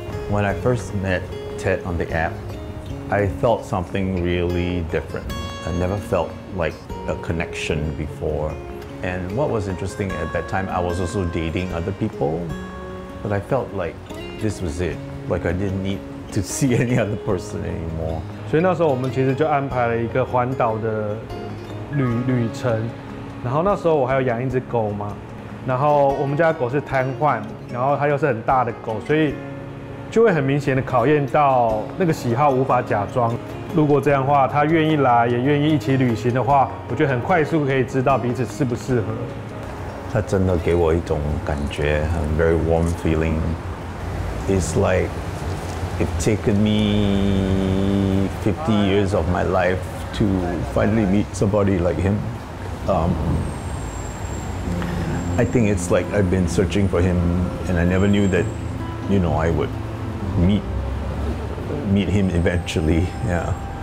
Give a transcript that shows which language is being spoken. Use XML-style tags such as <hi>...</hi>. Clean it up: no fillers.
<en>When I first met Ted on the app, I felt something really different. I never felt like a connection before. And what was interesting at that time, I was also dating other people, but I felt like this was it. Like I didn't need to see any other person anymore.</en> <zh>所以那时候我们其实就安排了一个环岛的旅程，然后那时候我还有养一只狗嘛，然后我们家的狗是瘫痪，然后它又是很大的狗，所以就会很明显的考验到那个喜好无法假装。如果这样的话，他愿意来，也愿意一起旅行的话，我觉得很快速可以知道彼此适不适合。它真的给我一种感觉，很</zh> <en>very warm feeling. It's like it's taken me 50 years of my life to finally meet somebody like him. I think it's like I've been searching for him, and I never knew that, you know, I would meet him eventually. Yeah.</en>